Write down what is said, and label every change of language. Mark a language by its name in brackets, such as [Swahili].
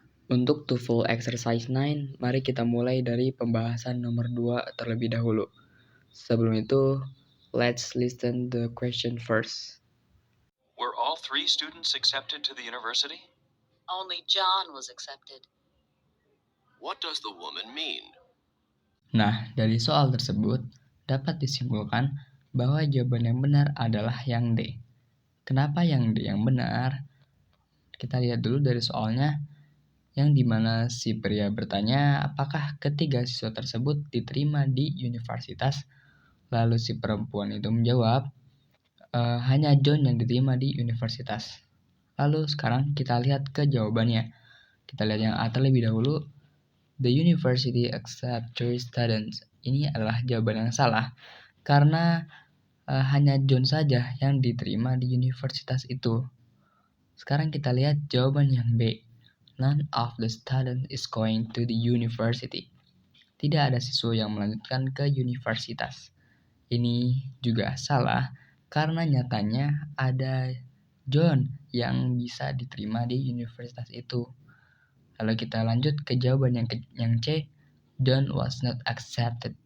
[Indonesian] Untuk TOEFL exercise 9, mari kita mulai dari pembahasan nomor 2 terlebih dahulu. Sebelum itu, [English] let's listen the question first. Were all 3 students accepted to the university? Only John was accepted. What does the woman mean? [Indonesian] Nah, dari soal tersebut dapat disimpulkan bahwa jawaban yang benar adalah yang D. Kenapa yang D yang benar? Kita lihat dulu dari soalnya, yang dimana si pria bertanya apakah ketiga siswa tersebut diterima di universitas. Lalu si perempuan itu menjawab, hanya John yang diterima di universitas. Lalu sekarang kita lihat ke jawabannya. Kita lihat yang A terlebih dahulu. [English] The university accept 3 students. [Indonesian] Ini adalah jawaban yang salah karena hanya John saja yang diterima di universitas itu. Sekarang kita lihat jawaban yang B. [English] None of the students is going to the university. [Indonesian] Tidak ada siswa yang melanjutkan ke universitas. Ini juga salah karena nyatanya ada John yang bisa diterima di universitas itu. Lalu kita lanjut ke jawaban yang C. [English] John was not accepted.